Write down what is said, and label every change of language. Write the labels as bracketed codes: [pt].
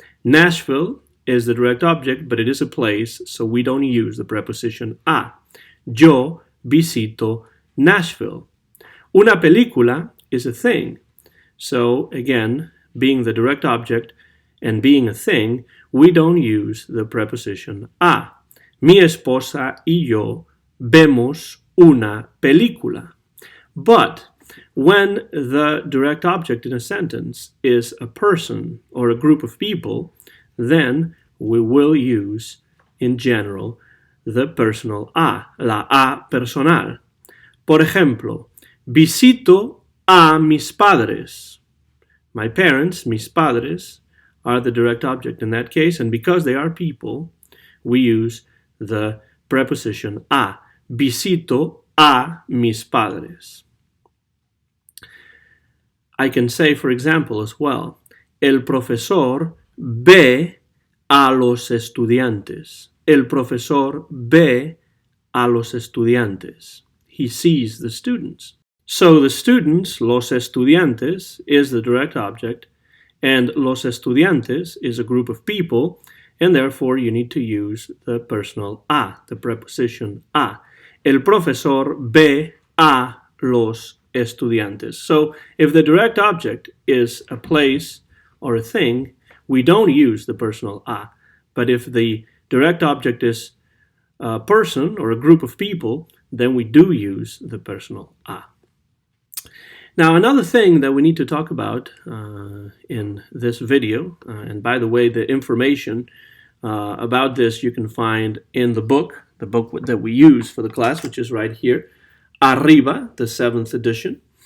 [en] Nashville is the direct object, but it is a place, so we don't use the preposition a. [es] Yo visito Nashville. Una película [en] is a thing. So again, being the direct object and being a thing, we don't use the preposition a. [es] Mi esposa y yo vemos una película. [en] But when the direct object in a sentence is a person or a group of people, then we will use, in general, the personal a, la a personal. [es] Por ejemplo, visito a mis padres. [en] My parents, [es] mis padres, [en] are the direct object in that case, and because they are people, we use the preposition a. [es] Visito a mis padres. [en] I can say, for example, as well, [es] el profesor ve a los estudiantes. El profesor ve a los estudiantes. [en] He sees the students. So the students, los estudiantes, is the direct object, and los estudiantes is a group of people, and therefore you need to use the personal a, the preposition a. [es] El profesor ve a los estudiantes. [en] So if the direct object is a place or a thing, we don't use the personal a. But if the direct object is a person or a group of people, then we do use the personal a. Now, another thing that we need to talk about in this video, and by the way, the information about this you can find in the book that we use for the class, which is right here, Arriba, the 7th edition.